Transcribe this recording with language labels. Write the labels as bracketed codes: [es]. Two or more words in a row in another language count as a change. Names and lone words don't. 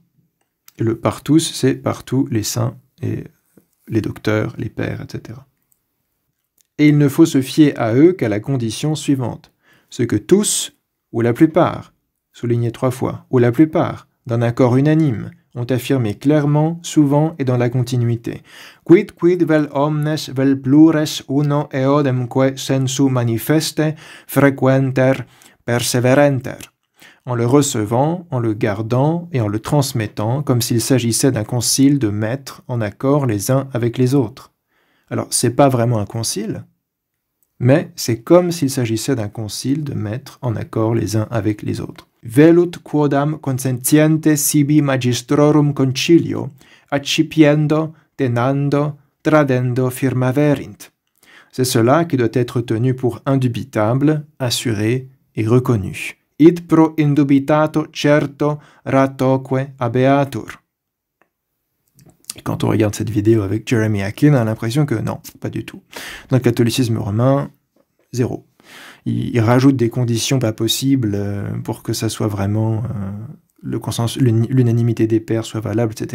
[fr] Le par tous, c'est par tous les saints et les docteurs, les pères, etc. Et il ne faut se fier à eux qu'à la condition suivante. Ce que tous, ou la plupart, souligné 3 fois, ou la plupart, d'un accord unanime, ont affirmé clairement, souvent et dans la continuité. [la] Quid vel omnes vel plures uno eodemque sensu manifeste frequenter perseverenter. [fr] En le recevant, en le gardant et en le transmettant, comme s'il s'agissait d'un concile de mettre en accord les uns avec les autres. Alors, c'est pas vraiment un concile, mais c'est comme s'il s'agissait d'un concile de mettre en accord les uns avec les autres. [la] Velut quodam consentiente sibi magistrorum concilio, accipiendo, tenando, tradendo firmaverint. [fr] C'est cela qui doit être tenu pour indubitable, assuré et reconnu. [la] Id pro indubitato certo ratoque habeatur. [fr] Quand on regarde cette vidéo avec Jeremy Akin, on a l'impression que non, pas du tout. Dans le catholicisme romain, zéro. Il rajoute des conditions pas possibles pour que ça soit vraiment l'unanimité des pères soit valable, etc.